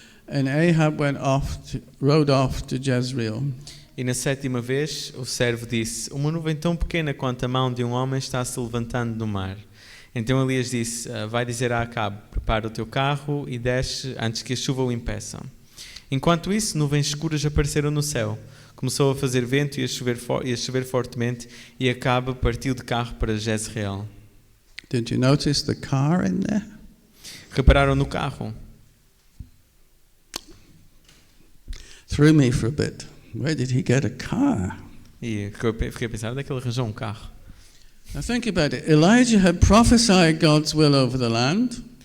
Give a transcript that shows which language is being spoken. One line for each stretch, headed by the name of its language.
English: And Ahab rode off to Jezreel.
Portuguese: E na 7ª vez o servo disse, uma nuvem tão pequena quanto a mão de um homem está se levantando no mar. Então Elias disse, vai dizer a Acabe, prepara o teu carro e desce antes que a chuva o impeça. Enquanto isso, nuvens escuras apareceram no céu. Começou a fazer vento e a chover fortemente, e Acabe partiu de carro para Jezreel.
English: Did you notice the car in there?
Portuguese: Repararam no carro?
English: Threw me for a bit. Where did he get a car?
Portuguese: E fiquei a pensar, onde é que ele arranjou um carro?
English: Now think about it. Elijah had prophesied God's will over the land.